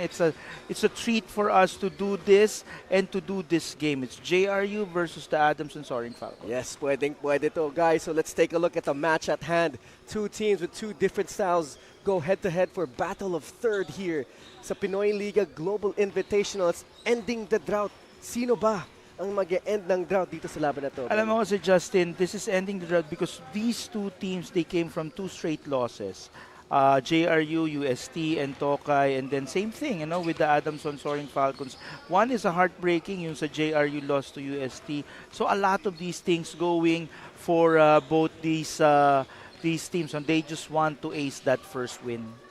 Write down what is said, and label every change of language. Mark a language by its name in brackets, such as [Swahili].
[English] It's a treat for us to do this and to do this game. It's JRU versus the Adamson Soaring Falcon. Yes, [Filipino] pwede to, [English] guys. So let's take a look at the match at hand. Two teams with two different styles go head-to-head for battle of third here sa Pinoyliga Global Invitational. It's ending the drought. [Filipino] Sino ba ang mag-e-end ng drought dito sa laban na to? Alam mo kasi, [English] Justin, this is ending the drought because these two teams, they came from two straight losses. JRU, UST, and Tokay, and then same thing, with the Adamson Soaring Falcons. One is a heartbreaking, yung sa JRU lost to UST. So a lot of these things going for both these teams, and they just want to ace that first win.